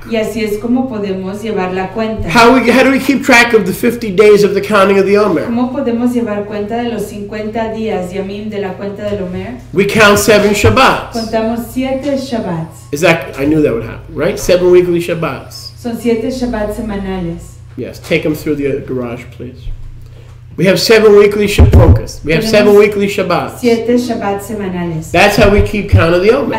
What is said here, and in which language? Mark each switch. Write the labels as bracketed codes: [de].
[es] Y así es como podemos llevar la cuenta. [en] How do we keep track of the 50 days of the counting of the Omer? [es] ¿Cómo podemos llevar cuenta de los 50 días yamim de la cuenta del Omer? [en] We count 7 Shabbats. [es] Contamos 7 Shabbats. [en] I knew that would happen, right? 7 weekly Shabbats. [es] Son 7 Shabbats semanales. [en] Yes, take them through the garage, please. We have 7 weekly Shabbats. We have 7 weekly Shabbats. [es] 7 Shabbats semanales. [en] That's how we keep count of the Omer.